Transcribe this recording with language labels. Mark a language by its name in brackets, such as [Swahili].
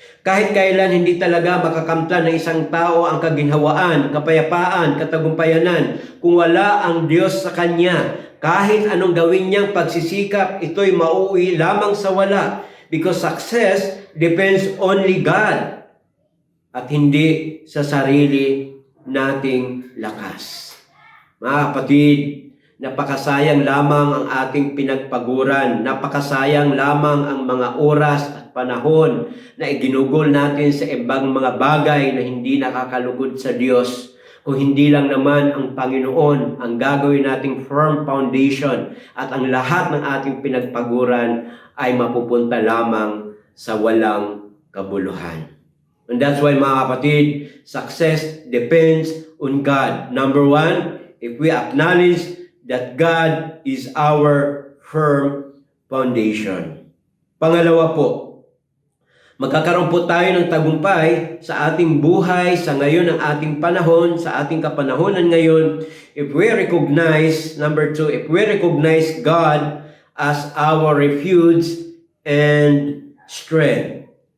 [Filipino] Kahit kailan hindi talaga makakamtan ng isang tao ang kaginhawaan, kapayapaan, katagumpayanan kung wala ang Diyos sa kanya. Kahit anong gawin niyang pagsisikap, ito'y mauwi lamang sa wala. [English] Because success depends only God [Filipino] at hindi sa sarili nating lakas. Mga kapatid, napakasayang lamang ang ating pinagpaguran. Napakasayang lamang ang mga oras at panahon na iginugol natin sa ibang mga bagay na hindi nakakalugod sa Diyos. Kung hindi lang naman ang Panginoon ang gagawin nating firm foundation at ang lahat ng ating pinagpaguran ay mapupunta lamang sa walang kabuluhan. [English] And that's why [Filipino] mga kapatid, [English] success depends on God. Number one, if we acknowledge that God is our firm foundation. [Filipino] Pangalawa po, magkakaroon po tayo ng tagumpay sa ating buhay, sa ngayon ng ating panahon, sa ating kapanahonan ngayon, [English] if we recognize, number two, if we recognize God as our refuge and strength.